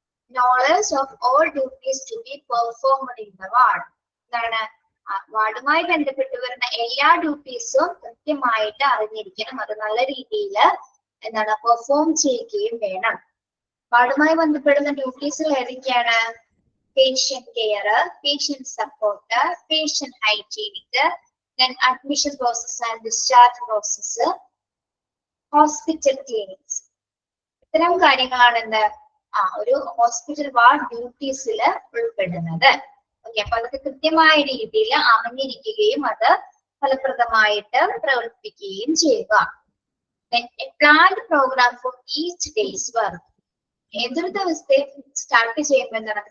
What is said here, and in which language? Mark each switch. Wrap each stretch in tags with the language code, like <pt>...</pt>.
<en>Knowledge of all duties to be performed in the ward. എന്താണ്?</en> <ml>വാർഡുമായി ബന്ധപ്പെട്ട് വരുന്ന എല്ലാ ഡ്യൂട്ടീസും കൃത്യമായിട്ട് അറിഞ്ഞിരിക്കണം. അത് നല്ല രീതിയിൽ എന്താണ്? പെർഫോം ചെയ്യുകയും വേണം. വാർഡുമായി ബന്ധപ്പെടുന്ന ഡ്യൂട്ടീസുകൾ ഏതൊക്കെയാണ്?</ml> <en>Patient care, patient support, patient hygienic, then admission process and discharge process, hospital clinics.</en> <ml>ഇത്തരം കാര്യങ്ങളാണ് എന്ത്? ഒരു ഹോസ്പിറ്റൽ വാർഡ് ഡ്യൂട്ടീസിൽ ഉൾപ്പെടുന്നത്. ഓക്കെ, അപ്പൊ അതൊക്കെ കൃത്യമായ രീതിയിൽ അറിഞ്ഞിരിക്കുകയും അത് ഫലപ്രദമായിട്ട് പ്രവർത്തിപ്പിക്കുകയും ചെയ്യുക.</ml> <en>Planned programme for each day's work.</en> <ml>ഏതൊരു ദിവസത്തെ സ്റ്റാർട്ട് ചെയ്യുമ്പോൾ എന്താണ്?</ml>